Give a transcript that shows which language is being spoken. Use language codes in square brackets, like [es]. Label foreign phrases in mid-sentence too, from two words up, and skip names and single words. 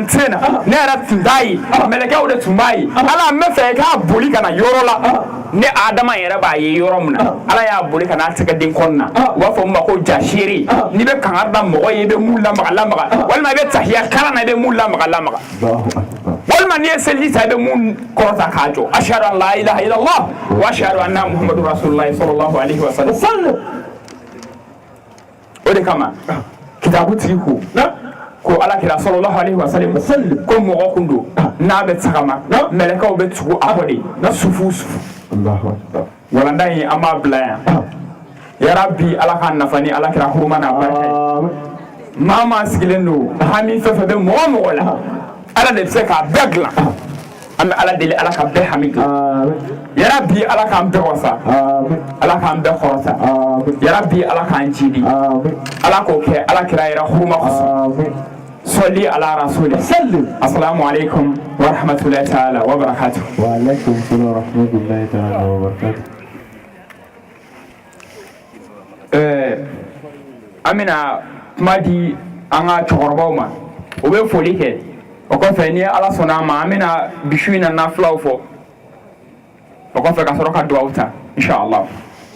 [bm] ten na ne yɛrɛ tun t'a ye mɛlɛkɛw de tun b'a ye ala n bɛ fɛ i k'a boli ka na yɔrɔ la ne Adama yɛrɛ b'a ye yɔrɔ min na ala y'a boli ka n'a tɛgɛden kɔnɔ na u b'a fɔ min ma ko jasiri n'i bɛ kangari da mɔgɔ ye i bɛ mun lamaga lamaga walima i bɛ tahiya kalan na i bɛ mun lamaga lamaga walima n'i ye seliji ta i bɛ mun kɔrɔta k'a jɔ [ar] أشهد أن لا إله إلا الله وأشهد أن محمدا رسول الله صلى الله عليه وسلم [bm] o de kama kitabu tigi ko alakira [ar] صلى الله عليه وسلم [bm] ko mɔgɔ kun don n'a bɛ tagama mɛlɛkɛw bɛ tugu a kɔ de sufu sufu walanda in an b'a bila yan yarabi ala ka nafa ni alakira huruma n'a barika ye maa sigilen don hami fɛn fɛn bɛ mɔgɔ mɔgɔ la ala de bɛ se k'a bɛɛ dilan an bɛ ala deli ala ka bɛɛ hami gilan yarabi ala k'an bɛɛ wasa ala k'an bɛɛ kɔrɔta yarabi ala k'an jidi ala k'o kɛ ala kira yɛrɛ huruma kɔsɔn [ar] صل على رسول السلام عليكم ورحمة الله تعالى وبركاته. وعليكم السلام ورحمة الله تعالى وبركاته. [bm] An bɛna kuma di an ka cɛkɔrɔbaw ma u bɛ foli kɛ o kɔfɛ ni ala sɔnna a ma an bɛna bisu in na nafilaw fɔ o kɔfɛ ka sɔrɔ ka dugawu ta inshallah.